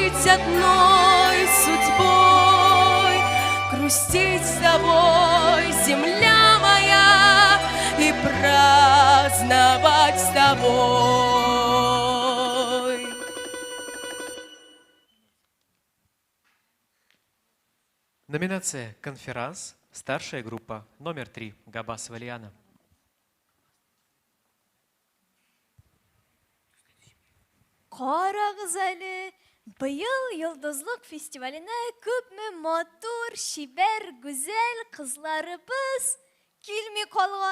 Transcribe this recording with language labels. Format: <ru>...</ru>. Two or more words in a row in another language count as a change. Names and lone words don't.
<ru>одной судьбой, грустить с тобой, земля моя, и праздновать с тобой. Номинация «Конферанс». Старшая группа номер 3. Габасова Лиана.</ru> <tt>Карагыз әле, быел Йолдызлык фестиваленә күпме матур, шибәр, гүзәл кызларыбыз килми калган.</tt>